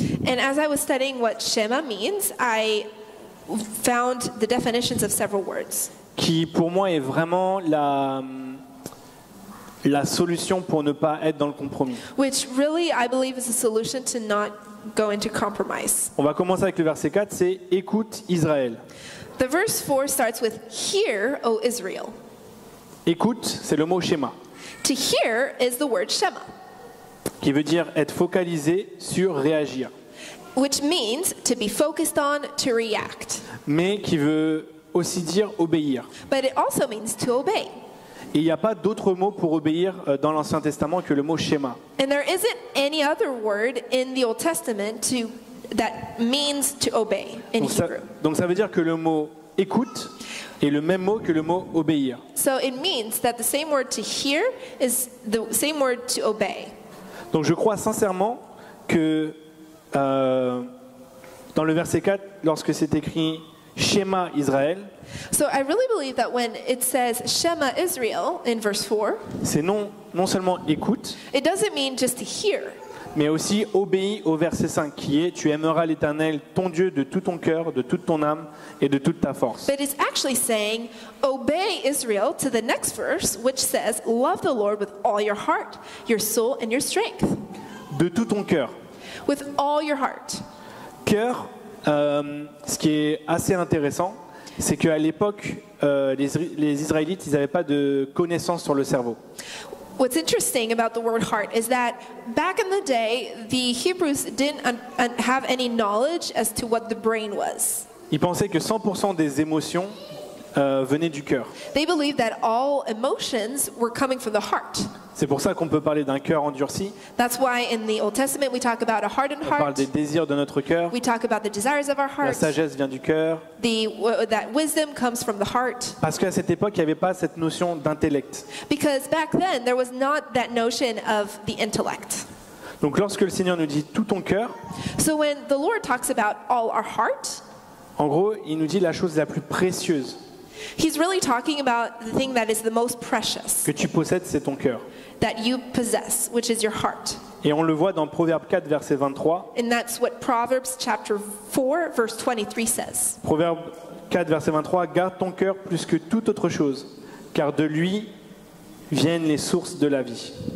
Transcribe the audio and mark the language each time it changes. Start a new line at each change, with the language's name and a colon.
English: And as I was studying what Shema means, I found the definitions of several words,
French: Qui pour moi est vraiment la solution pour ne pas être dans le compromis.
English: which really I believe is a solution to not go into compromise.
French: On va commencer avec le verset 4, c'est « Écoute Israël ».
English: The verse 4 starts with, "Hear, O Israel."
French: Écoute, c'est le mot schéma,
English: To hear is the word Shema,
French: qui veut dire être focalisé sur réagir,
English: which means to be focused on, to react.
French: mais qui veut aussi dire obéir.
English: But it also means to obey.
French: Et il n'y a pas d'autre mot pour obéir dans l'Ancien Testament que le mot schéma.
English: And there isn't any other word in the Old Testament that means to obey in Hebrew.
French: Donc ça veut dire que le mot écoute est le même mot que le mot obéir.
English: So it means that the same word to hear is the same word to obey.
French: Donc je crois sincèrement que dans le verset 4, lorsque c'est écrit schéma Israël,
English: So I really believe that when it says Shema Israel in verse 4,
French: c'est non seulement écoute,
English: it doesn't mean just to hear,
French: mais aussi obéis au verset 5 qui est « Tu aimeras l'Éternel, ton Dieu, de tout ton cœur, de toute ton âme et de toute ta force.
English: but it's actually saying, obey Israel to the next verse, which says, love the Lord with all your heart, your soul, and your strength. »
French: De tout ton cœur.
English: With all your heart.
French: Cœur, ce qui est assez intéressant, c'est qu'à l'époque, les Israélites, ils n'avaient pas de connaissances sur le cerveau.
English: What's interesting about the word heart is that back in the day, the Hebrews didn't have any knowledge as to what the brain was.
French: Ils pensaient que 100% des émotions venaient du cœur.
English: They believed that all emotions were coming from the heart.
French: C'est pour ça qu'on peut parler d'un cœur endurci.
English: That's why in the Old Testament we talk about a hardened
French: On parle
English: heart.
French: des désirs de notre cœur.
English: We talk about the desires of our
French: La
English: heart.
French: sagesse vient du cœur.
English: That wisdom comes from the heart.
French: Parce qu'à cette époque, il n'y avait pas cette notion d'intellect.
English: Because back then there was not that notion of the intellect.
French: Donc lorsque le Seigneur nous dit tout ton cœur,
English: So when the Lord talks about all our heart,
French: en gros, il nous dit la chose la plus précieuse
English: He's really talking about the thing that is the most precious
French: que tu possèdes, c'est ton cœur.
English: that you possess, which is your heart.
French: Et on le voit dans Proverbe 4, verset 23.
English: And that's what Proverbs chapter 4, verse 23 says.
French: Proverbe 4, verset 23. Garde ton cœur plus que toute autre chose, car de lui viennent les sources de la vie.